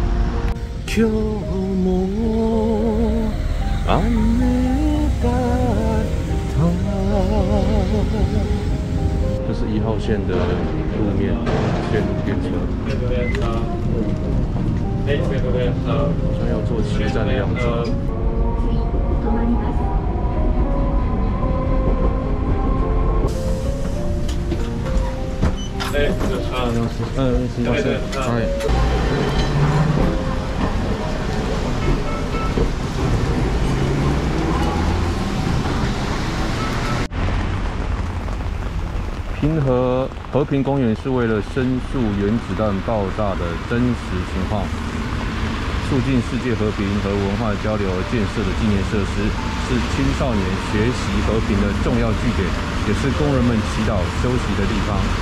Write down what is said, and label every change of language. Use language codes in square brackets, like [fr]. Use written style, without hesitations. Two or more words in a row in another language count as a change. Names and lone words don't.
[zh] 这是1号线的路面线路电车，好像要坐7站的样子。 [ja] すみません。はい。 [zh] 和平公园是为了申诉原子弹爆炸的真实情况，促进世界和平和文化交流而建设的纪念设施，是青少年学习和平的重要据点，也是工人们祈祷休息的地方。